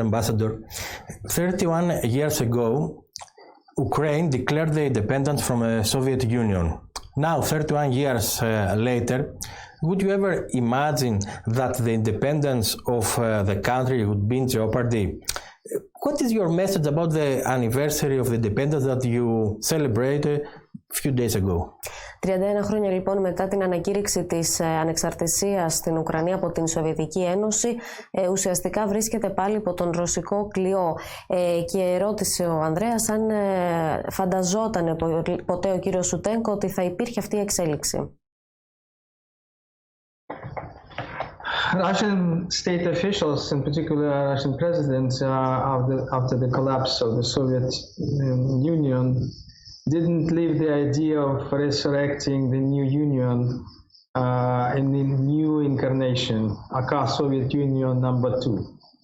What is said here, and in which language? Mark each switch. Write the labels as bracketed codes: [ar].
[en] Ambassador, 31 years ago, Ukraine declared the independence from the Soviet Union. Now, 31 years later, would you ever imagine that the independence of the country would be in jeopardy? What is your message about the anniversary of the independence that you celebrated a few days ago? [el] 31 χρόνια λοιπόν μετά την ανακήρυξη της ανεξαρτησίας στην Ουκρανία από την Σοβιετική Ένωση, ουσιαστικά βρίσκεται πάλι υπό τον ρωσικό κλειό. Και ρώτησε ο Ανδρέας αν φανταζόταν ποτέ ο κύριος Σουτέγκο ότι θα υπήρχε αυτή η εξέλιξη. [en] Russian state officials, in particular Russian presidents, after the collapse of the Soviet Union, didn't leave the idea of resurrecting the new union in the new incarnation, aka Soviet Union #2.